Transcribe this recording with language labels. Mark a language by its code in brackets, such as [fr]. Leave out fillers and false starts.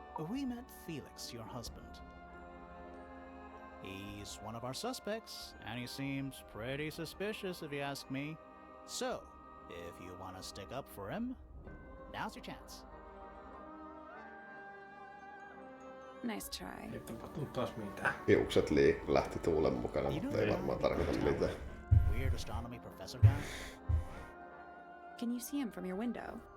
[en] We met Felix, your husband. He's one of our suspects, and he seems pretty suspicious if you ask me. So, if you want to stick up for him, now's your chance. Nice try. [fi] Ei tapahtunut taas mitään. Hiukset lähti tuulen mukana, mutta ei varmaan tarkoita mitään. [en] Weird astronomy professor guy? Can you see him from your window?